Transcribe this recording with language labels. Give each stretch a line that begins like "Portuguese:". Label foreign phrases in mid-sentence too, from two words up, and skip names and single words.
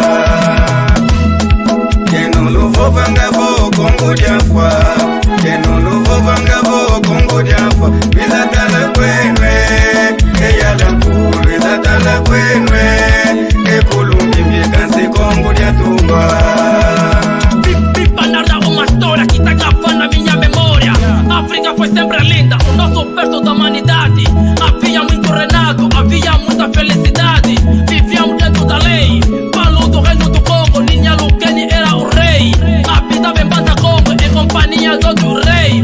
Kongo: Kenon luvo vangavo Kongo Jaffa Kenon luvo vangavo Kongo Jaffa Bizatala kwenwe Eyala kulu Bizatala kwenwe Ekulumbi mikansi Kongo Jatumba
Portuguese: Pipa narra uma história que tá gravando na minha memória. África foi sempre linda, o nosso berço da humanidade. Havia muito renato, havia muita felicidade. Vivíamos dentro da lei, Palu do reino do Congo, Ninha Lukeni era o rei. Habitava em Banda Congo, em companhia do outro rei.